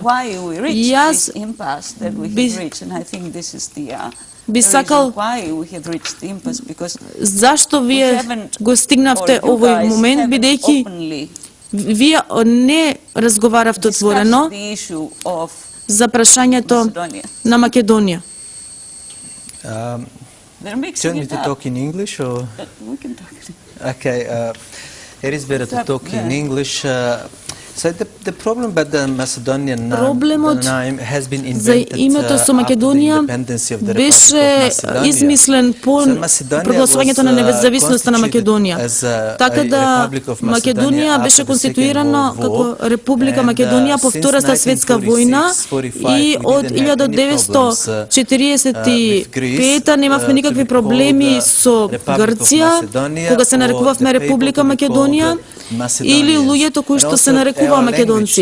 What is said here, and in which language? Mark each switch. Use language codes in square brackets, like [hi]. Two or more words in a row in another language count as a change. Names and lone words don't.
[mk] Јас би сакал зашто вие го стигнавте овој момент, бидејќи вие не разговаравте отворено за прашањето на Македонија. [en] Do you want me to talk in English or? We can talk. Okay, it is better to talk in English. So the problem about the Macedonian name has been invented after the independence of the [mk] беше измислен по прогласувањето на независноста на Македонија. Така да Македонија беше конституирана како Република Македонија по Втората светска војна и од 1945 немавме никакви проблеми со Грција, кога се нарекувавме Република Македонија, или луѓето кои што се нарекуваат македонци.